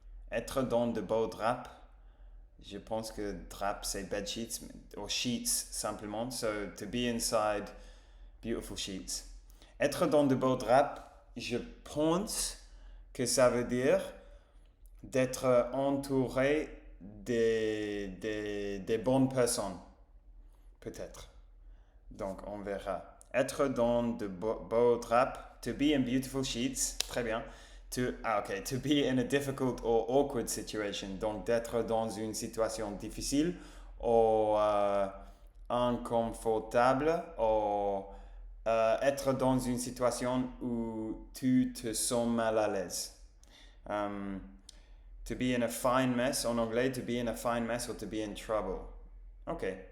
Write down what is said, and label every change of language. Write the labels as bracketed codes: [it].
[fr] Être dans de beaux draps. Je pense que drap c'est [en] bed sheets [fr] ou [en] sheets [fr] simplement. [en] So to be inside beautiful sheets. [fr] Être dans de beaux draps, je pense que ça veut dire d'être entouré des bonnes personnes. Peut-être. Donc on verra. Être dans de beaux draps. [en] To be in beautiful sheets. [fr] Très bien. [en] To be in a difficult or awkward situation. [fr] Donc d'être dans une situation difficile ou inconfortable ou être dans une situation où tu te sens mal à l'aise. [en] To be in a fine mess [fr] en anglais, [en] to be in a fine mess or to be in trouble. Ok.